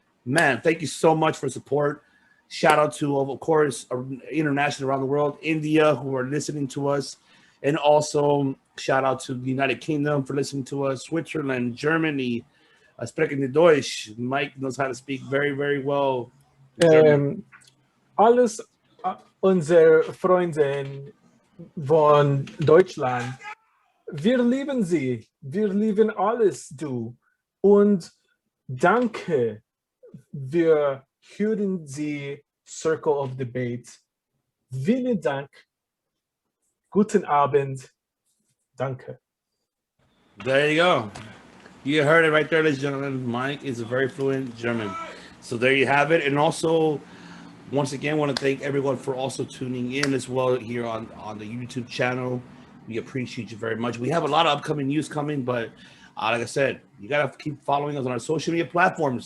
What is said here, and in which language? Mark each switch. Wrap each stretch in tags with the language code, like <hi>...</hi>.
<en>Man, thank you so much for support. Shout out to, of course, international around the world, India, who are listening to us. And also shout out to the United Kingdom for listening to us, Switzerland, Germany,</en> <de>sprechen die Deutsch.</de> <en>Mike knows how to speak very, very well.</en> <de>Alles unsere Freunde von Deutschland, wir lieben sie, wir lieben alles du und danke, wir hören sie Circle of Debate. Vielen Dank, guten Abend, danke.</de> <en>There you go. You heard it right there, ladies and gentlemen. Mike is a very fluent German. So there you have it. And also, once again, want to thank everyone for also tuning in as well here on the YouTube channel. We appreciate you very much. We have a lot of upcoming news coming, but Like I said, you got to keep following us on our social media platforms.</en>